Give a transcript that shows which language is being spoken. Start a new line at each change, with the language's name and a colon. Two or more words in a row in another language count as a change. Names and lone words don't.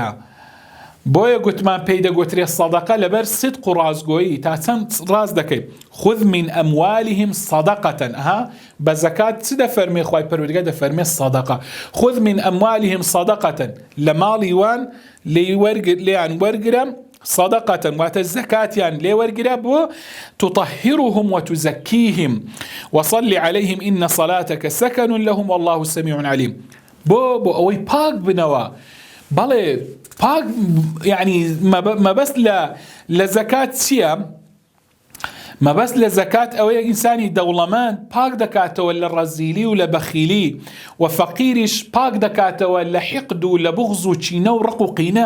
Central Kurdish: بۆیە گوتمان پێی دەگوترێ سەدەقە لەبەر صدق و ڕازگۆیی، تا چەند ڕاست دەکەی.
Arabic: خذ من ئەموالهم سەدەقەة،
Central Kurdish: بە زەکات چ دەفەرمێ خوای پەروەردگار؟ دەفەرمێ سەدەقە.
Arabic: خذ من ئەموالهم سەدەقەة،
Central Kurdish: لە ماڵی وان لێیان وەرگرە صدقة، واتە زەکاتیان لێ وەرگرە بۆ
Arabic: تطهرهم وتزكيهم وصل عليهم إن صلاتك سكن لهم والله سميع عليم.
Central Kurdish: بۆ ئەوەی پاک بنەوە. بەڵێ پاک یعنی مەبەست لە زەکات چییە؟ مەبەست لە زەکات ئەوەیە ئینسانی دەوڵەمەند پاک دەکاتەوە لە ڕەزیلی و لە بەخیلی، و فەقیریش پاک دەکاتەوە لە حقد و لە بغض و چینە و ڕق و قینە.